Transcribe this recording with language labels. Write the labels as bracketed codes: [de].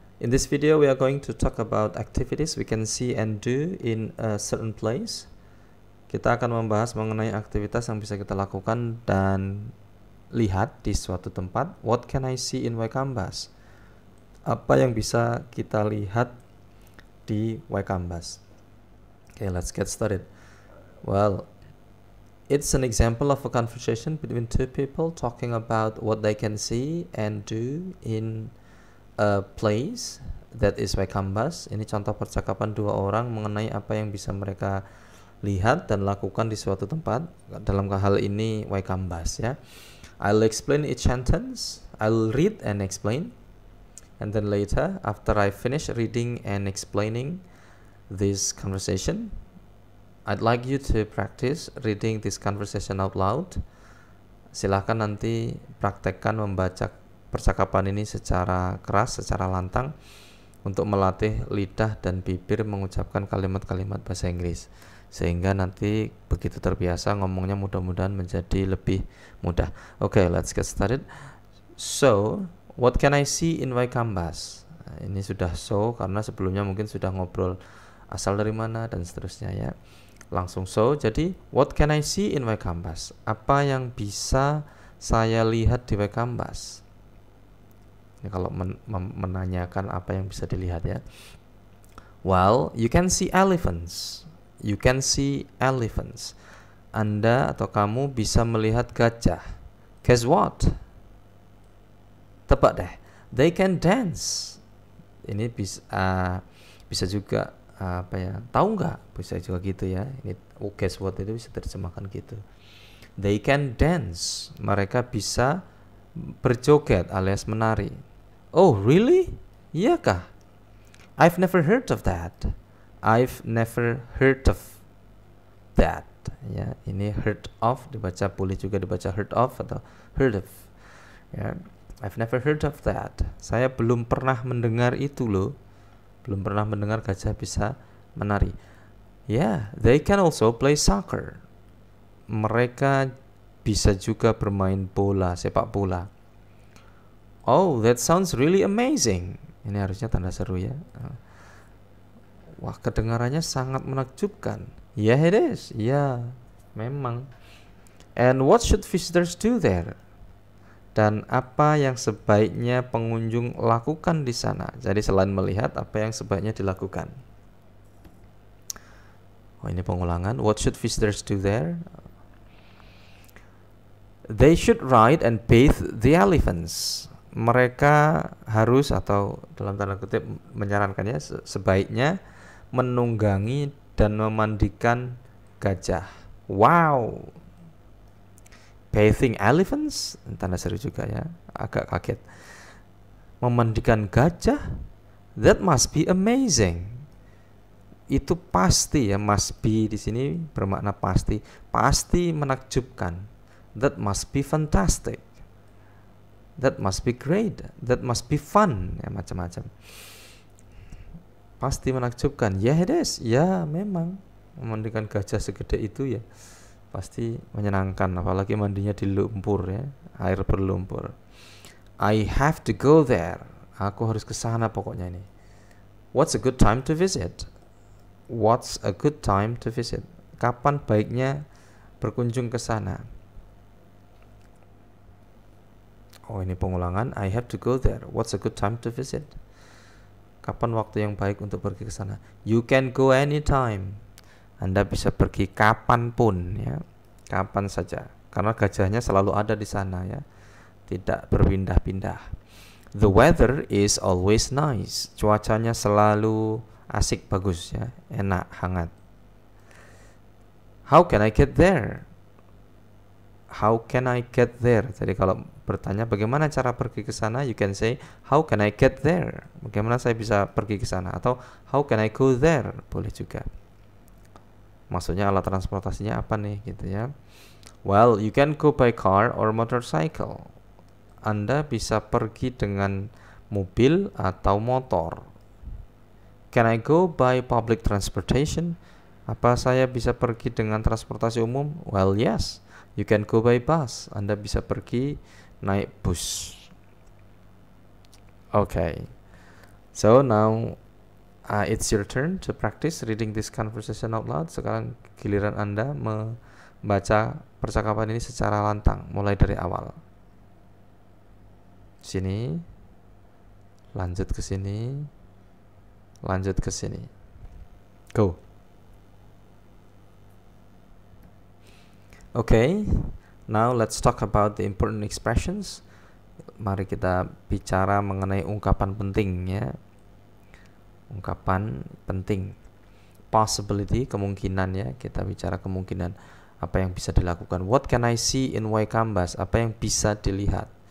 [en] In this video we are going to talk about activities we can see and do in a certain place. [id] Kita akan membahas mengenai aktivitas yang bisa kita lakukan dan lihat di suatu tempat. [en] What can I see in Waikambas? [id] Apa yang bisa kita lihat di Waikambas? [en] Okay, let's get started. Well, it's an example of a conversation between two people talking about what they can see and do in a place that is Waikambas. [id] Ini contoh percakapan dua orang mengenai apa yang bisa mereka lihat dan lakukan di suatu tempat. Dalam hal ini Waikambas ya. [en] I'll explain each sentence. I'll read and explain. And then later, after I finish reading and explaining this conversation, I'd like you to practice reading this conversation out loud. [id] Silahkan nanti praktekkan membaca percakapan ini secara keras, secara lantang untuk melatih lidah dan bibir mengucapkan kalimat-kalimat bahasa Inggris. Sehingga nanti begitu terbiasa ngomongnya mudah-mudahan menjadi lebih mudah. [en] Okay, let's get started. So, what can I see in Waikambas? [id] Nah, ini sudah so karena sebelumnya mungkin sudah ngobrol asal dari mana dan seterusnya ya. Langsung so, jadi [en] what can I see in Waikambas? [id] Apa yang bisa saya lihat di Waikambas? Ini kalau menanyakan apa yang bisa dilihat ya. [en] Well, you can see elephants. You can see elephants. [id] Anda atau kamu bisa melihat gajah. [en] Guess what? [id] Tebak deh. [en] They can dance. [id] Ini bisa juga apa ya, tahu nggak, bisa juga gitu ya. Ini [en] guess what [id] itu bisa terjemahkan gitu. [en] They can dance, [id] mereka bisa berjoget alias menari. [en] Oh really? [id] Iya kah? [en] I've never heard of that. I've never heard of that ya. [id] Ini heard of dibaca, boleh juga dibaca heard of atau heard of ya. [en] I've never heard of that. [id] Saya belum pernah mendengar itu loh. Belum pernah mendengar gajah bisa menari. [en] Yeah, they can also play soccer. [id] Mereka bisa juga bermain bola, sepak bola. [en] Oh, that sounds really amazing. [id] Ini harusnya tanda seru ya. Wah, kedengarannya sangat menakjubkan. [en] Yeah, it is. [id] Yeah, memang. [en] And what should visitors do there? [id] Dan apa yang sebaiknya pengunjung lakukan di sana? Jadi selain melihat, apa yang sebaiknya dilakukan? Oh, ini pengulangan. [en] What should visitors do there? They should ride and bathe the elephants. [id] Mereka harus, atau dalam tanda kutip menyarankannya, sebaiknya menunggangi dan memandikan gajah. [en] Wow! Bathing elephants, [id] tanda seru juga ya, agak kaget. Memandikan gajah, [en] that must be amazing. [id] Itu pasti ya, [en] must be [id] di sini bermakna pasti, pasti menakjubkan. [en] That must be fantastic. That must be great. That must be fun, [id] ya macam-macam. Pasti menakjubkan. [en] Yeah, it is. [id] Ya, memang memandikan gajah segede itu ya pasti menyenangkan, apalagi mandinya di lumpur ya, air berlumpur. [en] I have to go there. [id] Aku harus ke sana pokoknya ini. [en] What's a good time to visit? What's a good time to visit? [id] Kapan baiknya berkunjung ke sana? Oh, ini pengulangan. [en] I have to go there. What's a good time to visit? [id] Kapan waktu yang baik untuk pergi ke sana? [en] You can go anytime. [id] Anda bisa pergi kapanpun ya, kapan saja, karena gajahnya selalu ada di sana ya, tidak berpindah-pindah. [en] The weather is always nice. [id] Cuacanya selalu asik, bagus ya, enak, hangat. [en] How can I get there? How can I get there? [id] Jadi kalau bertanya bagaimana cara pergi ke sana, [en] you can say how can I get there? [id] Bagaimana saya bisa pergi ke sana? Atau [en] how can I go there? [id] Boleh juga. Maksudnya alat transportasinya apa nih gitu ya. [en] Well, you can go by car or motorcycle. [id] Anda bisa pergi dengan mobil atau motor. [en] Can I go by public transportation? [id] Apa saya bisa pergi dengan transportasi umum? [en] Well, yes. You can go by bus. [id] Anda bisa pergi naik bus. [en] Okay, so now it's your turn to practice reading this conversation out loud. [id] Sekarang giliran Anda membaca percakapan ini secara lantang, mulai dari awal. Sini, lanjut ke sini, lanjut ke sini. [en] Go. Okay, now let's talk about the important expressions. [id] Mari kita bicara mengenai ungkapan penting ya. Ungkapan penting. [en] Possibility, [id] kemungkinan ya. Kita bicara kemungkinan apa yang bisa dilakukan. [en] What can I see in Waikambas? [id] Apa yang bisa dilihat?